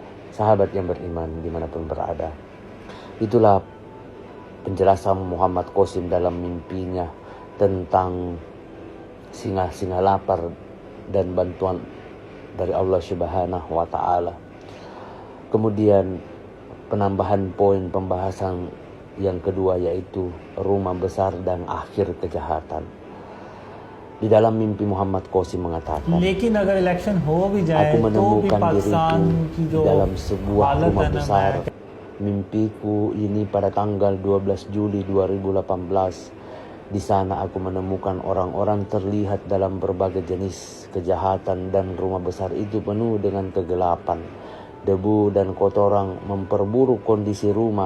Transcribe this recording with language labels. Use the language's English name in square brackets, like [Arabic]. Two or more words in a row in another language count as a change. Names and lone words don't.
[Indonesian] Sahabat yang beriman dimanapun berada, itulah penjelasan Muhammad Qasim dalam mimpinya tentang singa-singa lapar dan bantuan dari [Arabic] الله سبحانه وتعالى. [Indonesian] Kemudian penambahan poin pembahasan yang kedua yaitu rumah besar dan akhir kejahatan. Di dalam mimpi Muhammad Qasim mengatakan, [Urdu] لیکن اگر الیکشن ہو بھی جائے [Indonesian] aku [Urdu] تو بھی [Indonesian] menemukan [Urdu] पाकिस्तान [Indonesian] diriku [Urdu] की [Indonesian] di [Urdu] जो [Indonesian] dalam sebuah [Urdu] हालत [Indonesian] rumah [Urdu] ہے نا [Indonesian] besar. [Urdu] मैं [Indonesian] Mimpiku ini pada tanggal 12 Juli 2018. Di sana aku menemukan orang-orang terlihat dalam berbagai jenis kejahatan dan rumah besar itu penuh dengan kegelapan. Debu dan kotoran memperburuk kondisi rumah.